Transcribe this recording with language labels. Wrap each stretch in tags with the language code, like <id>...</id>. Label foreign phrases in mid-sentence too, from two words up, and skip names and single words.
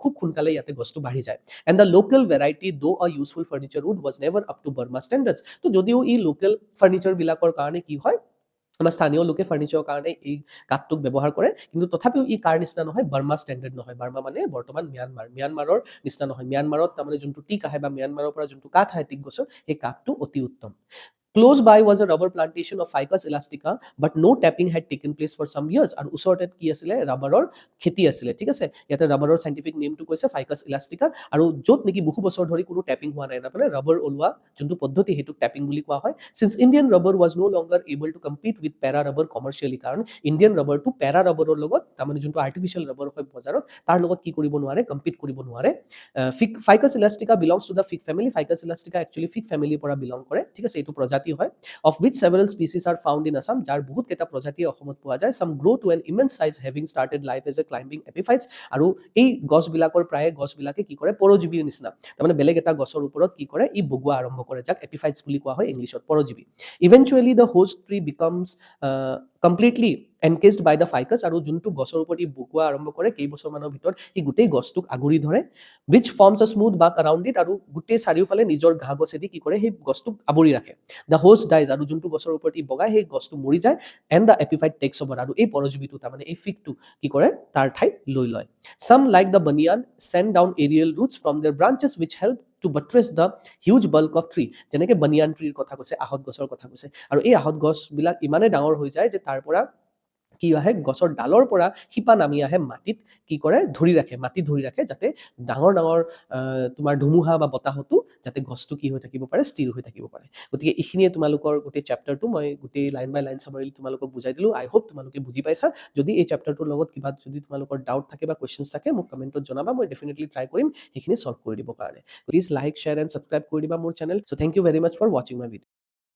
<as>খুব সোনকালে ইয়াতে গছটো বাঢ়ি যায়</as> <en>and the local variety though a useful furniture wood was never up to Burma standards though</en> <as>যদিও ই লোকেল ফাৰ্নিচাৰবিলাকৰ কাৰণে কি হয় আমাৰ স্থানীয় লোকে ফাৰ্নিচাৰৰ কাৰণে এই কাঠটোক ব্যৱহাৰ কৰে কিন্তু তথাপিও ই কাৰ নিচিনা নহয় বাৰ্মা ষ্টেণ্ডাৰ্ড নহয় বাৰ্মা মানে বৰ্তমান ম্যানমাৰৰ নিচিনা নহয় ম্যানমাৰত তাৰমানে যোনটো টিক আহে বা ম্যানমাৰৰ পৰা যোনটো কাঠ আহে টিক গছৰ সেই কাঠটো অতি উত্তম</as> <en>Close by was a rubber plantation of Ficus elastica, but no tapping had taken place for some years.</en> <as>আৰু ওচৰতে কি আছিলে ৰাবাৰৰ খেতি আছিলে ঠিক আছে ইয়াতে ৰাবাৰৰ সাইন্টিফিক নেমটো কৈছে Ficus elastica আৰু য'ত নেকি বহু বছৰ ধৰি কোনো ট্যাপিং হোৱা নাই মানে ৰাবাৰ ওলোৱা যোনটো পদ্ধতি সেইটো ট্যাপিং বুলি কোৱা হয়</as> <en>since Indian rubber was no longer able to compete with para rubber commercially</en> <as>কাৰণ ইণ্ডিয়ান ৰাবাৰটো পেৰা ৰাবাৰৰ লগত তাৰমানে যোনটো আৰ্টিফিচিয়েল ৰাবাৰ হয় বজাৰত তাৰ লগত কি কৰিব নোৱাৰে কম্পিট কৰিব নোৱাৰে</as> <en>Ficus elastica belongs to the fig family Ficus elastica actually fig family</en> <as>পৰা belong কৰে ঠিক আছে এইটো প্ৰজাতি হয়</as> <en>of which several species are found in Assam</en> <as>যাৰ বহুত কেইটা প্ৰজাতি অসমত পোৱা যায়</as> <en>some grow to an immense size having started life as a climbing epiphytes</en> <as>আৰু এই গছবিলাকৰ প্ৰায়ে গছবিলাকে কি কৰে পৰজীৱীৰ নিচিনা তাৰমানে বেলেগ এটা গছৰ ওপৰত কি কৰে ই বগোৱা আৰম্ভ কৰে যাক এপিফাইটছ বুলি কোৱা হয় ইংলিছত পৰজীৱী</as> <en>eventually the host tree becomes completely encased by the Ficus</en> <as>আৰু যোনটো গছৰ ওপৰত ই বগোৱা আৰম্ভ কৰে কেইবছৰমানৰ ভিতৰত সি গোটেই গছটোক আগুৰি ধৰে</as> <en>which forms a smooth bark around it</en> <as>আৰু গোটেই চাৰিওফালে নিজৰ ঘাঁহ গছেদি কি কৰে সেই গছটোক আৱৰি ৰাখে</as> <en>the host dies</en> <as>আৰু যোনটো গছৰ ওপৰত ই বগাই সেই গছটো মৰি যায়</as> <en>and the epiphyte takes over</en> <as>আৰু এই পৰজীৱীটো তাৰমানে এই ফিগটো কি কৰে তাৰ ঠাই লৈ লয়</as> <en>some like the banyan send down aerial roots from their branches which help to buttress the huge bulk of tree</en> <as>যেনেকে বানিয়ান ট্ৰিৰ কথা কৈছে আহত গছৰ কথা কৈছে আৰু এই আহত গছবিলাক ইমানে ডাঙৰ হৈ যায় যে তাৰ পৰা কি আহে গছৰ ডালৰ পৰা শিপা নামি আহে মাটিত কি কৰে ধৰি ৰাখে মাটি ধৰি ৰাখে যাতে ডাঙৰ ডাঙৰ তোমাৰ ধুমুহা বা বতাহতো যাতে গছটো কি হৈ থাকিব পাৰে স্থিৰ হৈ থাকিব পাৰে গতিকে এইখিনিয়ে তোমালোকৰ গোটেই চেপ্টাৰটো মই গোটেই</as> <en>line by line</en> <as>চামাৰি তোমালোকক বুজাই দিলোঁ</as> <en>I hope</en> <as>তোমালোকে বুজি পাইছা যদি এই চেপ্টাৰটোৰ লগত কিবা যদি তোমালোকৰ ডাউট থাকে বা কুৱেশ্যনছ থাকে মোক কমেণ্টত জনাবা মই ডেফিনেটলি ট্ৰাই কৰিম সেইখিনি ছল্ভ কৰি দিবৰ কাৰণে</as> <en>please like share and subscribe</en> <as>কৰি দিবা মোৰ চেনেল চ'</as> <en>thank you very much for watching my video'</en>